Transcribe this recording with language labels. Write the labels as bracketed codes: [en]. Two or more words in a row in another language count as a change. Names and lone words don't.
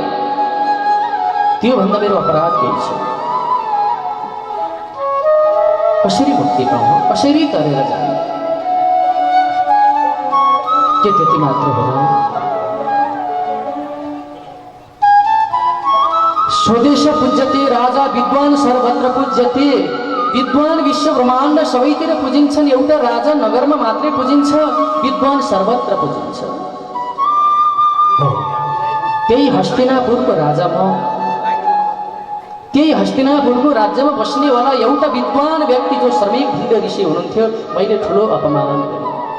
[ne] त्योभन्दा मेरो अपराध केही छ? कसरी मुक्ति पाउँ, कसरी तरेर जाने? के त्यति मात्र हो? [sa] स्वदेश पूज्यते राजा विद्वान सर्वत्र पूज्यते। [ne] विद्वान विश्व ब्रह्माण्ड सबैतिर पूजिन्छन्, एउटा राजा नगरमा मात्रै पूजिन्छ, विद्वान सर्वत्र पूजिन्छ। त्यही हस्तिनापुरको राजा म, त्यही हस्तिनापुरको राज्यमा बस्नेवाला एउटा विद्वान व्यक्ति जो श्रमिक भिड ऋषि हुनुहुन्थ्यो, मैले ठुलो अपमान गरेँ।